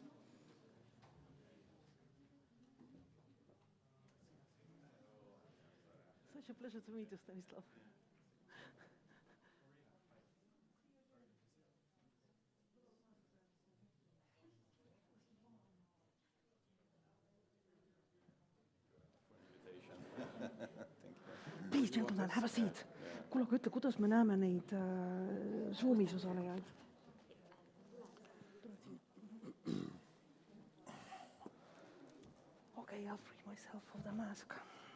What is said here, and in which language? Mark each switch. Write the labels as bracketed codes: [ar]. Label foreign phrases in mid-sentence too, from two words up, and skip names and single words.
[en] Such a pleasure to meet you, Stanislav. Please, gentlemen, have a seat. [et] Kuule, aga ütle, kuidas me näeme neid Zoomis osalejaid? [en] Okay, I'll free myself of the mask.